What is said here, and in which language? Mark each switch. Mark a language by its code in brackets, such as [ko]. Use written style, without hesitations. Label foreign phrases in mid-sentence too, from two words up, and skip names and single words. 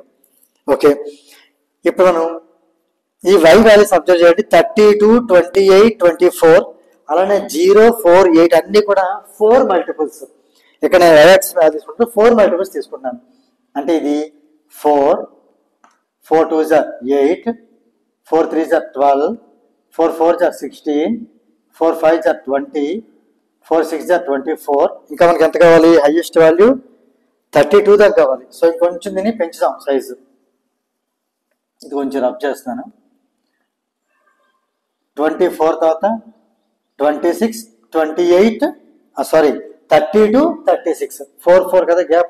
[te] ఓకే. ఇప్పుడు మనం ఈ [en] y values [te] అబ్జర్వ్ చేయండి. 32, 28, 24 అలానే 0, 4, 8 అన్ని కూడా 4 మల్టిపుల్స్. ఇక్కడ నేను [en] yx value [te] తీసుకుంటే 4 మల్టిపుల్స్ తీసుకుంటాను. అంటే ఇది [en] 4, 4 2s are 8, 4 3s are 12, 4 4s are 16, 4 5s are 20, 4 6s are 24. [te] ఇంకా మనకి ఎంత కావాలి, [en] highest value [te] 32 దాకా కావాలి. సో ఇంకొంచెం దీన్ని పెంచుదాం సైజు. ఇది కొంచెం రబ్ చేస్తున్నాను. 24 తర్వాత 26, 28 సారీ 32, 36 4 4 కదా గ్యాప్.